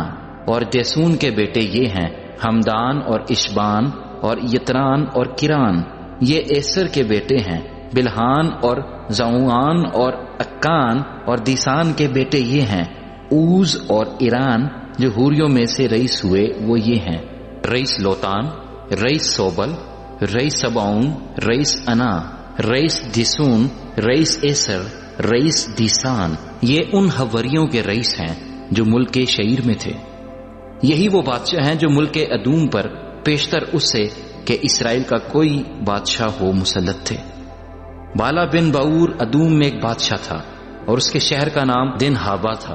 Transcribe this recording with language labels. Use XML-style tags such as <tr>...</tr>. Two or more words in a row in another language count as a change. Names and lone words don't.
<ur>اور جیسون کے بیٹے یہ ہیں: ہمدان اور اشبان اور یتران اور کران۔ یہ ایسر کے بیٹے ہیں: بلحان اور زعوان اور اکان۔ اور دیسان کے بیٹے یہ ہیں: اوز اور ایران۔ جو حوریوں میں سے رئیس ہوئے وہ یہ ہیں: رئیس لوتان، رئیس صوبل، رئیس سبعون، رئیس انا، رئیس دیسون، رئیس ایسر، رئیس دیسان۔ یہ ان حوریوں کے رئیس ہیں جو ملک شعیر میں تھے۔ یہی وہ بادشاہ ہیں جو ملک ادوم پر پیشتر اس سے کہ اسرائیل کا کوئی بادشاہ ہو مسلط تھے۔ بالا بن باور ادوم میں ایک بادشاہ تھا اور اس کے شہر کا نام دن ہابا تھا۔</ur>